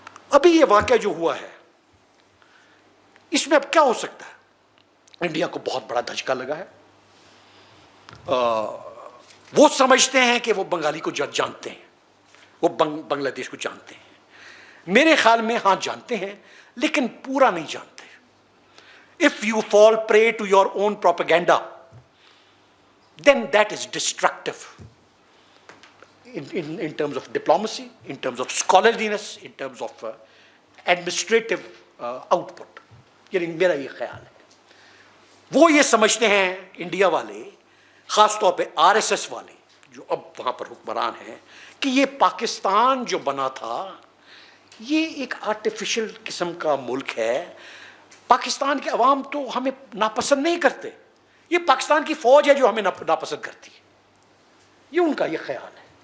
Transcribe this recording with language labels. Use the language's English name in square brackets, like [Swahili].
[Urdu] ابھی یہ واقعہ جو ہوا ہے اس میں اب کیا ہو سکتا ہے؟ انڈیا کو بہت بڑا دھچکا لگا ہے. وہ سمجھتے ہیں کہ وہ بنگالی کو جانتے ہیں, وہ بنگلہ دیش کو جانتے ہیں. میرے خیال میں ہاں جانتے ہیں لیکن پورا نہیں جانتے. [English] If you fall prey to your own propaganda, then that is destructive in terms of diplomacy, in terms of scholarliness, in terms of administrative output. [Urdu] یعنی میرا یہ خیال ہے. وہ یہ سمجھتے ہیں انڈیا والے, خاص طور پہ RSS والے جو اب وہاں پر حکمران ہیں, کہ یہ پاکستان جو بنا تھا یہ ایک آرٹیفیشل قسم کا ملک ہے. پاکستان کے عوام تو ہمیں ناپسند نہیں کرتے, یہ پاکستان کی فوج ہے جو ہمیں ناپسند کرتی ہے. یہ ان کا یہ خیال ہے.